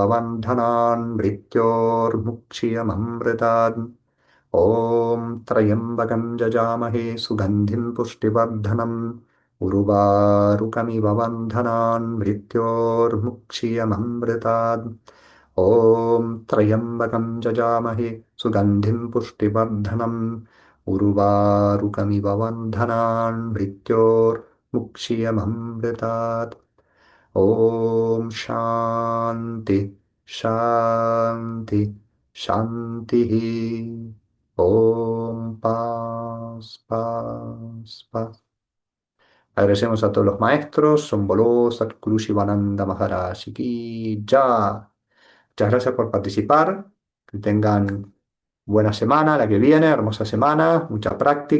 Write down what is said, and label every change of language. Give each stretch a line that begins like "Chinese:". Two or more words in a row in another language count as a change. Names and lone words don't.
Sanskrit: बन्धनान् मृत्योर्मुक्षीयममृतात् ॐ त्र्यम्बकं जजामहे सुगन्धिं पुष्टिवर्धनम् उर्वारुकमिव बन्धनान् मृत्योर्मुक्षीयममृतात् ॐ त्र्यम्बकं जजामहे सुगन्धिं पुष्टिवर्धनम् उर्वारुकमिव बन्धनान् मृत्योर्मुक्षीयममृतात् Mukshiyamamritat. Om Shanti, Shanti, Shanti.
Spanish: Om Paz, Paz, Paz. Agradecemos a todos los maestros, Somboló, Sadhguru Shivananda Maharaj
Hindi: Ki Ya.
Spanish: Muchas gracias por participar. Que tengan buena semana, la que viene, hermosa semana, mucha práctica.